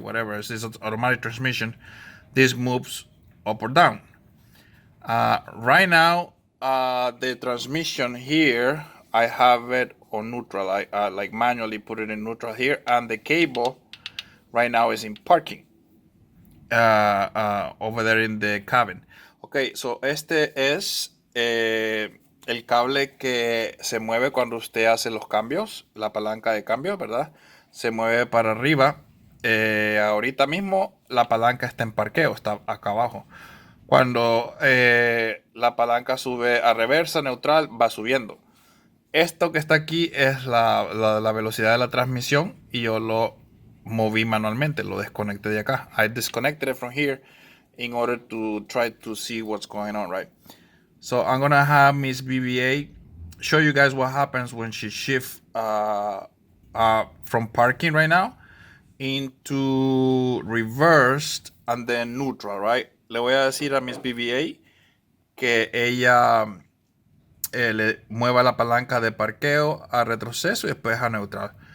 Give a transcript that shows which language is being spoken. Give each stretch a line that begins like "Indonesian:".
English: Whatever, it's automatic transmission. This moves up or down. Right now, the transmission here, I have it on neutral. I like manually put it in neutral here, and the cable right now is in parking over there in the cabin. Okay, so
Spanish: este es el cable que se mueve cuando usted hace los cambios, la palanca de cambio, ¿verdad? Se mueve para arriba. Ahorita mismo la palanca está en parqueo, está acá abajo. Cuando la palanca sube a reversa, neutral, va subiendo. Esto que está aquí es la velocidad de la transmisión y yo lo moví manualmente, lo desconecté de acá.
English: I disconnected it from here in order to try to see what's going on, right? So I'm gonna have Miss BBA show you guys what happens when she shifts from parking right now into reversed and then neutral, right?
Spanish: Le voy a decir a Miss BBA que ella le mueva la palanca de parqueo a retroceso y después a neutral.